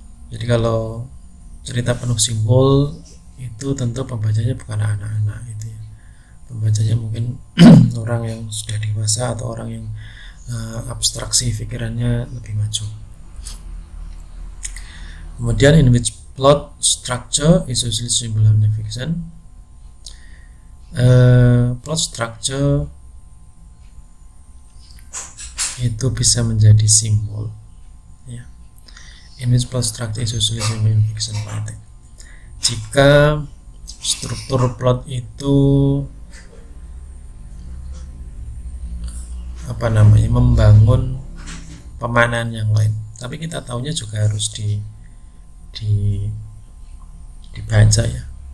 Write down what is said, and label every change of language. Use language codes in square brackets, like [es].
[id] Jadi kalau cerita penuh simbol itu tentu pembacanya bukan anak-anak, itu ya. Pembacanya mungkin orang yang sudah dewasa atau orang yang abstraksi pikirannya lebih maju. Kemudian [en] in which plot structure is usually symbol in fiction. [id] Plot structure itu bisa menjadi simbol, ya. [en] In which plot structure is usually symbol in fiction writing. [id] Jika struktur plot itu membangun pemahaman yang lain, tapi kita tahunya juga harus dibaca, ya.